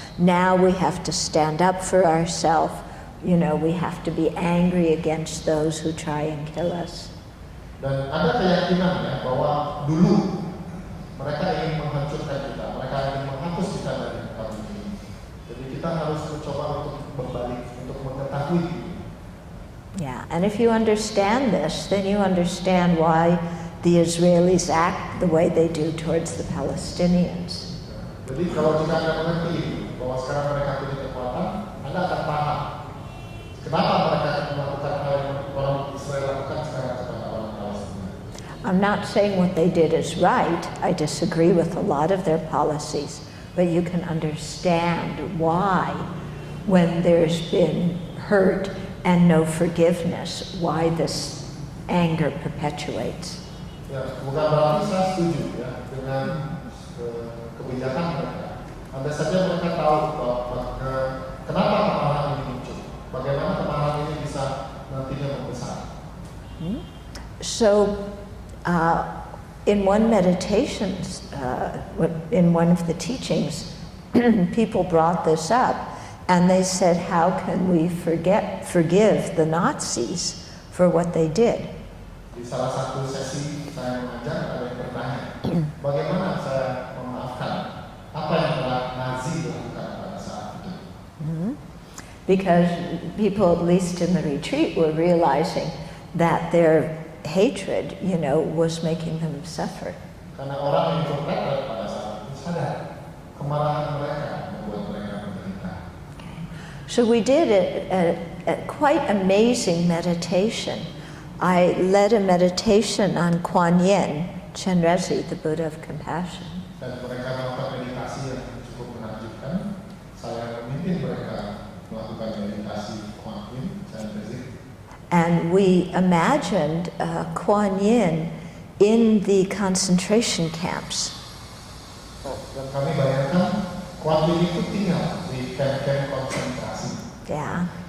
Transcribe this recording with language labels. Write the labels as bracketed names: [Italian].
[English] Now we have to stand up for ourselves. We have to be angry against those who try and kill us. [Indonesian] Dan ada keyakinan ya bahwa dulu mereka ingin menghancurkan kita, mereka ingin menghapus kita dari tempat ini. Jadi kita harus mencoba untuk berbalik, untuk mengetahui. [English] Yeah, and if you understand this, then you understand why the Israelis act the way they do towards the Palestinians. [Indonesian] Jadi kalau kita Anda mengerti bahwa sekarang mereka punya kekuatan, Anda akan paham kenapa mereka akan melakukan hal yang orang Israel lakukan sekarang kepada orang Palestina. [English] I'm not saying what they did is right. I disagree with a lot of their policies, but you can understand why, when there's been hurt and no forgiveness, why this anger perpetuates. [Indonesian] Ya, bukan berarti saya setuju ya dengan kebijakan mereka. Andai saja mereka tahu kenapa kemarahan ini muncul, bagaimana kemarahan ini bisa nantinya membesar. [English] So, in one meditation, in one of the teachings, people brought this up, and they said, "How can we forgive the Nazis for what they did?" [Indonesian] Di salah satu sesi saya mengajar ada yang bertanya, bagaimana saya memaafkan apa yang telah Nazi lakukan pada saat itu? [English] Because people, at least in the retreat, were realizing that their hatred, was making them suffer. [Indonesian] Karena orang yang ikut retret pada saat itu sadar kemarahan mereka membuat mereka menderita. [English] So we did a quite amazing meditation. I led a meditation on Kuan Yin, Chenrezig, the Buddha of Compassion. [Indonesian] Dan mereka melakukan meditasi yang cukup menakjubkan. Saya memimpin mereka melakukan meditasi Kuan Yin, Chenrezig. [English] And we imagined Kuan Yin in the concentration camps. [Indonesian] Dan kami bayangkan Kuan Yin itu tinggal di kamp-kamp konsentrasi. [English] Yeah.